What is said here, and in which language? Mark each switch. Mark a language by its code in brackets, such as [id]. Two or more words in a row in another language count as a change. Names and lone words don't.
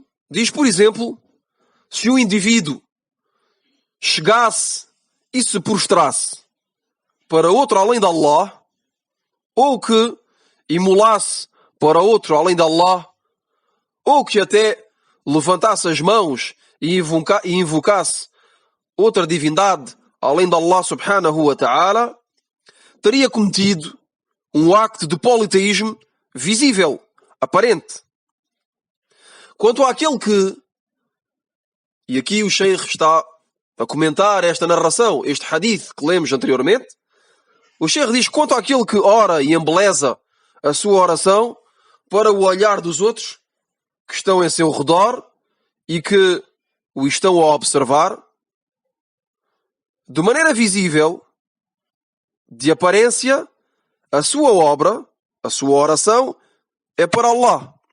[pt] Diz, por exemplo, se um indivíduo chegasse e se prostrasse para outro além de Allah, ou que imolasse para outro além de Allah, ou que até levantasse as mãos e invocasse outra divindade além de Allah [ar] سبحانه وتعالى, [pt] teria cometido um acto de politeísmo visível, aparente. Quanto àquele que, e aqui o Sheikh está a comentar esta narração, este hadith que lemos anteriormente, o Sheikh diz: quanto àquele que ora e embeleza a sua oração para o olhar dos outros que estão em seu redor e que o estão a observar, de maneira visível, de aparência, a sua obra, a sua oração é para Allah.